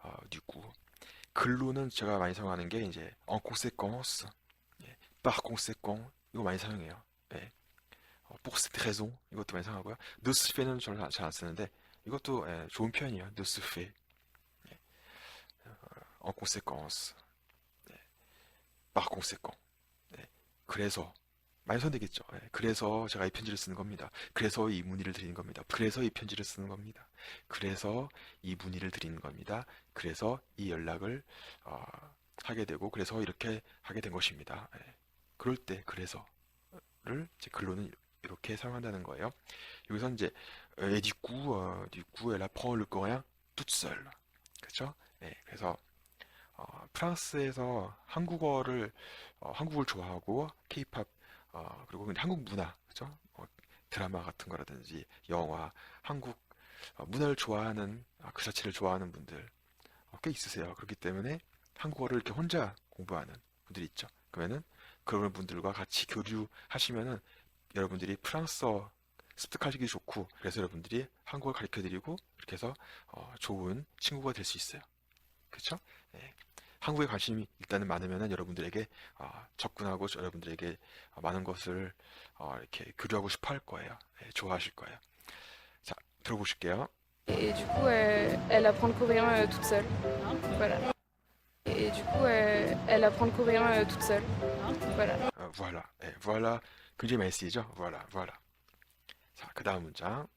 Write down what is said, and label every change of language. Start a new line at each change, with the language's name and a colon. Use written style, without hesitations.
Korean: du coup 글로는 제가 많이 사용하는 게 이제 en conséquence, 예, par conséquent 이거 많이 사용해요. 예, pour cette raison 이것도 많이 사용하고요. de ce fait는 저는 잘 안 쓰는데 이것도 예, 좋은 표현이에요. de ce fait, 예, en conséquence, 예, par conséquent. 예, 그래서 많이 선되겠죠. 예, 그래서 제가 이 편지를 쓰는 겁니다. 그래서 이 문의를 드리는 겁니다. 그래서 이 편지를 쓰는 겁니다. 그래서 이 문의를 드리는 겁니다. 그래서 이 연락을 하게 되고 그래서 이렇게 하게 된 것입니다. 예, 그럴 때 그래서를 제 글로는 이렇게 사용한다는 거예요. 여기서 이제
French: du coup, elle apprend le coréen toute seule.
Korean: 그렇죠? 예, 그래서 프랑스에서 한국을 좋아하고 케이팝 그리고 근데 한국 문화 그죠? 드라마 같은 거라든지 영화, 한국 문화를 좋아하는 그 자체를 좋아하는 분들 꽤 있으세요. 그렇기 때문에 한국어를 이렇게 혼자 공부하는 분들이 있죠. 그러면은 그런 분들과 같이 교류하시면은 여러분들이 프랑스어 습득하시기 좋고 그래서 여러분들이 한국어를 가르쳐드리고 이렇게 해서 좋은 친구가 될 수 있어요. 그렇죠? 예. 한국에 관심이 일단은 많으면은 여러분들에게 접근하고 여러분들에게 많은 것을 이렇게 교류하고 싶어 할 거예요. 예, 좋아하실 거예요. 자, 들어보실게요.
French: Et du coup, elle apprend le coréen toute seule. Voilà. Et du coup, elle apprend le coréen toute seule. Voilà.
Korean: voilà. 예, voilà. 굉장히 많이 쓰이죠? voilà, voilà. 자, 그 다음 문장.